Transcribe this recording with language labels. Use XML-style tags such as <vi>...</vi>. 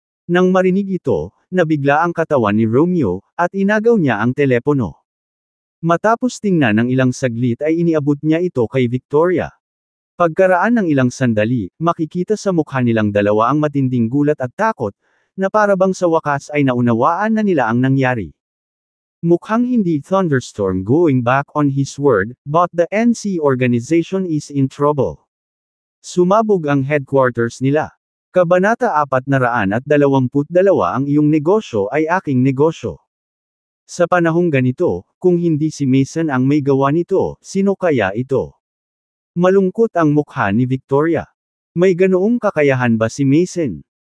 <tl>Nang marinig ito, nabigla ang katawan ni Romeo, at inagaw niya ang telepono. Matapos tingnan ng ilang saglit ay iniabot niya ito kay Victoria. Pagkaraan ng ilang sandali, makikita sa mukha nilang dalawa ang matinding gulat at takot, na parabang sa wakas ay naunawaan na nila ang nangyari. Mukhang hindi</tl> <en>Thunderstorm going back on his word, but the NC organization is in trouble.</en> <tl>Sumabog ang headquarters nila. Kabanata 422 ang iyong negosyo ay aking negosyo. Sa panahong ganito, kung hindi si Mason ang may gawa nito, sino kaya ito? Malungkot ang mukha ni Victoria. May ganoong kakayahan ba si Mason?</tl>